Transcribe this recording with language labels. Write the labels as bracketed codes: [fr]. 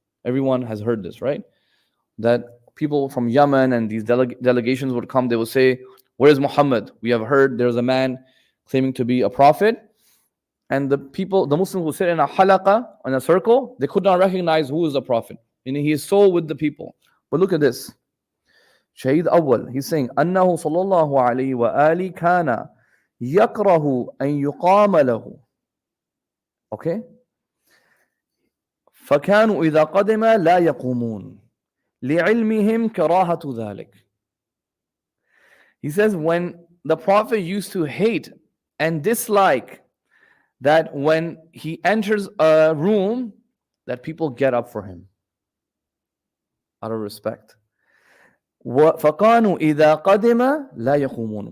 [en] Everyone has heard this, right? That people from Yemen and these delegations would come, they would say, where is Muhammad? We have heard there's a man claiming to be a prophet. And the Muslims would sit in a halaqa, in a circle, they could not recognize who is the Prophet. And he is so with the people. But look at this. Syed Awwal, he's saying, [ar] أنه صلى الله عليه وآله كان يكره أن يقام له. [en] Okay? [ar] فكانوا إذا قدم لا يقومون لعلمهم كراهة ذلك. [en] He says when the Prophet used to hate and dislike that when he enters a room that people get up for him out of respect. [ar] فَقَانُوا إِذَا قَدِمَ لَا يَقُومُونَ.